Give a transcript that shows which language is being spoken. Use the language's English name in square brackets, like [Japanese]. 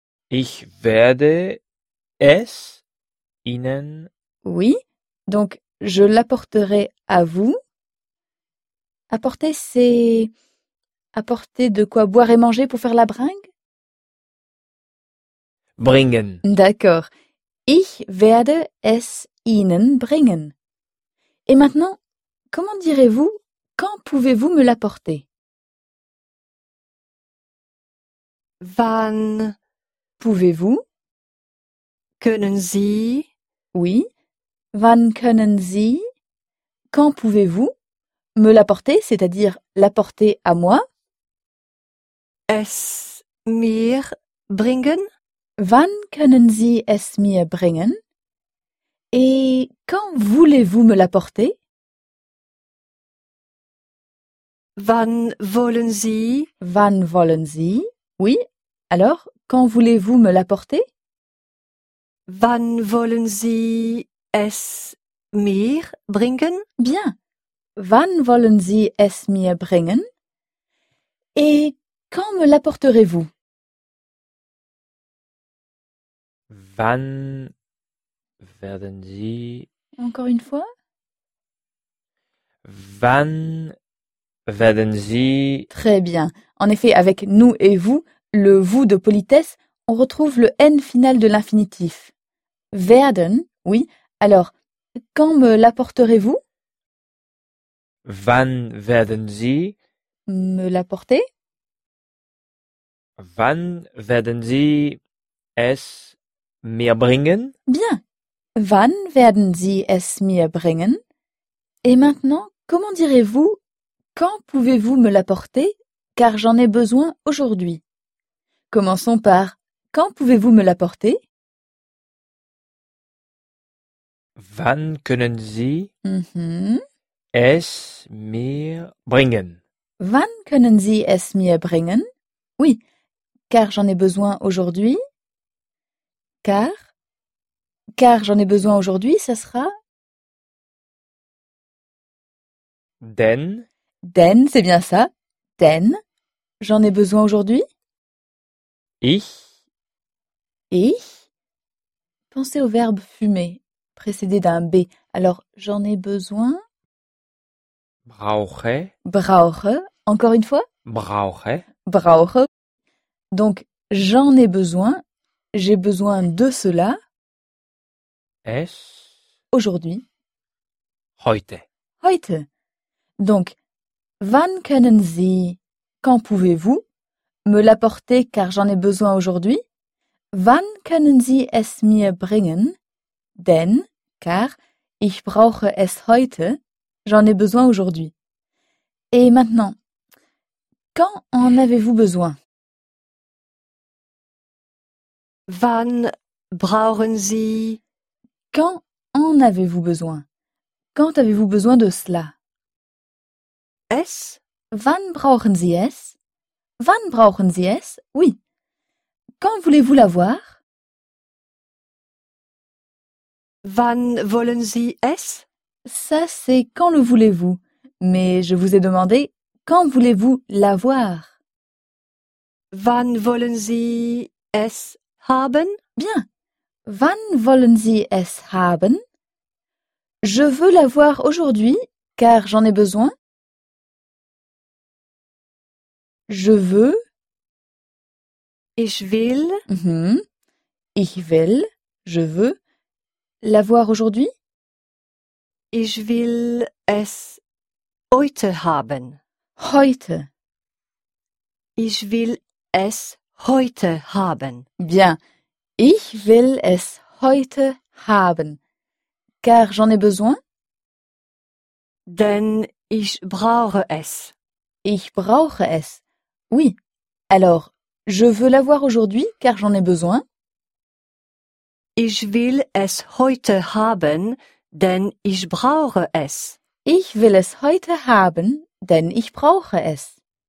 [German] Ich werde es Ihnen... [French] Oui, donc « je l'apporterai à vous ». Apporter, c'est... apporter de quoi boire et manger pour faire la bringue ? [German] Bringen. [French] D'accord. [German] Ich werde es Ihnen bringen. [French] Et maintenant, comment direz-vous quand pouvez-vous me l'apporter? [German] Wann [French] pouvez-vous? [German] Können Sie? Oui. Wann können Sie? [French] Quand pouvez-vous me l'apporter, c'est-à-dire l'apporter à moi? [German] Es mir bringen? Wann können Sie es mir bringen? [French] Et quand voulez-vous me l'apporter? [German] Wann wollen Sie? [French] Oui, alors, quand voulez-vous me l'apporter? [German] Wann wollen Sie es mir bringen? [French] Bien. [German] Wann wollen Sie es mir bringen? [French] Et quand me l'apporterez-vous? [German] Wann werden Sie... [French] Encore une fois? [German] Wann werden Sie... [French] Très bien. En effet, avec « nous » et « vous », le « vous » de politesse, on retrouve le « n » final de l'infinitif. Werden, oui. Alors, quand me l'apporterez-vous? [German] Wann werden Sie... [French] Me l'apporter? [German] Wann werden Sie es... mir bringen? [French] Bien. [German] Wann werden Sie es mir bringen? [French] Et maintenant, comment direz-vous quand pouvez-vous me l'apporter? Car j'en ai besoin aujourd'hui. Commençons par quand pouvez-vous me l'apporter? [German] Wann können Sie es mir bringen? Wann können Sie es mir bringen? [French] Oui, car j'en ai besoin aujourd'hui. Car j'en ai besoin aujourd'hui, ça sera... [German] Denn. [French] Denn, c'est bien ça. Denn, j'en ai besoin aujourd'hui. [German] Ich. [French] Pensez au verbe fumer, précédé d'un B. Alors, j'en ai besoin... [German] Brauche. [French] Brauche, encore une fois. [German] Brauche. [French] Brauche. Donc, j'en ai besoin... J'ai besoin de cela. [German] Es. [French] Aujourd'hui. [German] Heute. Heute. [French] Donc, [German] wann können Sie, [French] quand pouvez-vous, me l'apporter car j'en ai besoin aujourd'hui? [German] Wann können Sie es mir bringen? Denn, [French] car, [German] ich brauche es heute, [French] j'en ai besoin aujourd'hui. Et maintenant, quand en avez-vous besoin? [German] Wann brauchen Sie? [French] Quand en avez-vous besoin? Quand avez-vous besoin de cela? [German] Es? Wann brauchen Sie es? Wann brauchen Sie es? Oui. [French] Quand voulez-vous l'avoir? [German] Wann wollen Sie es? [French] Ça, c'est quand le voulez-vous. Mais je vous ai demandé, quand voulez-vous l'avoir? [German] Wann wollen Sie es? Haben? [French] Bien. [German] Wann wollen Sie es haben? [French] Je veux l'avoir aujourd'hui, car j'en ai besoin. Je veux. [German] Ich will. Ich will. [French] Je veux l'avoir aujourd'hui. [German] Ich will es heute haben. Heute. Ich will es heute haben. [French] Bien. [German] Ich will es heute haben, [French] car j'en ai besoin. [German] Denn ich brauche es. Ich brauche es. Oui. [French] Alors, je veux l'avoir aujourd'hui car j'en ai besoin. [German] Ich will es heute haben, denn ich brauche es. Ich will es heute haben, denn ich brauche es.